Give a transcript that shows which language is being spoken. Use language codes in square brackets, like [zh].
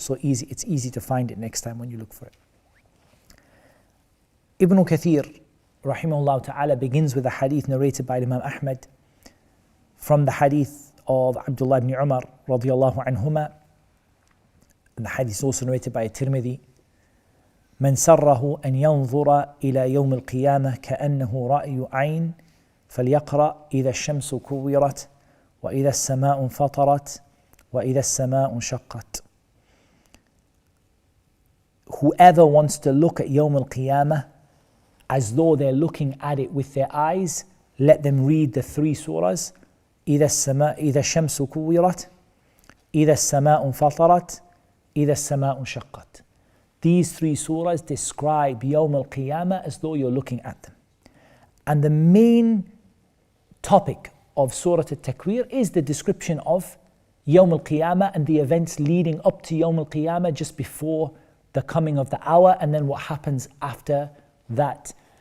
[en] So it's easy to find it next time when you look for it. Ibn Kathir rahimahullah ta'ala begins with a hadith narrated by Imam Ahmad from the hadith of Abdullah ibn Umar radiyallahu anhuma. The hadith is also narrated by Tirmidhi. [ar] من سره أن ينظر إلى يوم القيامة كأنه رأي عين فليقرأ إذا الشمس كورت وإذا السماء انفطرت وإذا السماء انشقت. [en] Whoever wants to look at يوم القيامة as though they're looking at it with their eyes, let them read the three surahs. [ar] إذا الشمس كورت إذا السماء انفطرت إذا السماء انشقت. [en] These three surahs describe Yawm al-Qiyamah as though you're looking at them. And the main topic of Surah At-Takwir is the description of Yawm al-Qiyamah and the events leading up to Yawm al-Qiyamah, just before the coming of the hour, and then what happens after that.